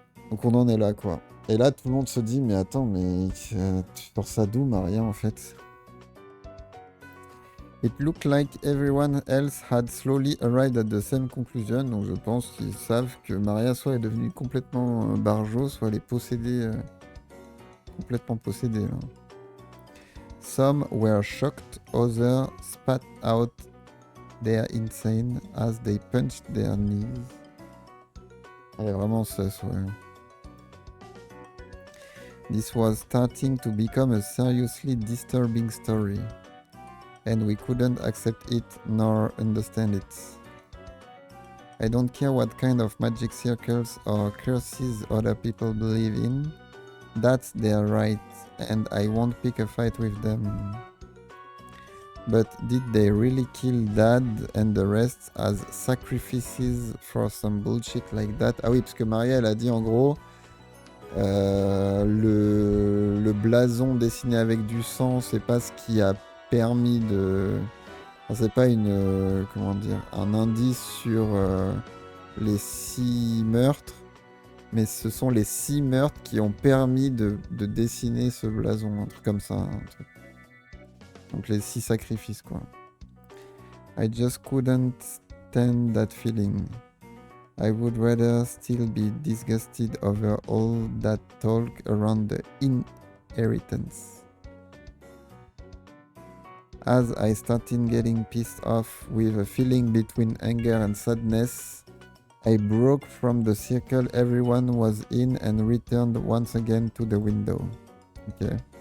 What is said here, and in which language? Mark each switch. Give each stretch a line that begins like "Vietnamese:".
French: Donc on en est là, quoi. Et là, tout le monde se dit, mais attends, mais tu sors ça d'où, Maria, en fait ?
English: It looked like everyone else had slowly arrived at the same conclusion.
French: Donc je pense qu'ils savent que Maria soit est devenue complètement barjo, soit elle est possédée, complètement possédée, là.
English: Some were shocked, others spat out their insane as they punched their knees.
French: Elle est vraiment sus, ouais.
English: This was starting to become a seriously disturbing story, and we couldn't accept it nor understand it. I don't care what kind of magic circles or curses other people believe in. That's their right, and I won't pick a fight with them. But did they really kill Dad and the rest as sacrifices for some bullshit like that?
French: Ah oui, parce que Maria, elle a dit en gros, le blason dessiné avec du sang, c'est pas ce qui a permis de... Enfin, c'est pas une... comment dire? Un indice sur les 6 meurtres, mais ce sont les 6 meurtres qui ont permis de dessiner ce blason, un truc comme ça. Un truc. Donc les 6 sacrifices, quoi.
English: I just couldn't stand that feeling. I would rather still be disgusted over all that talk around the inheritance. As I started getting pissed off with a feeling between anger and sadness, I broke from the circle everyone was in and returned once again to the window. Okay.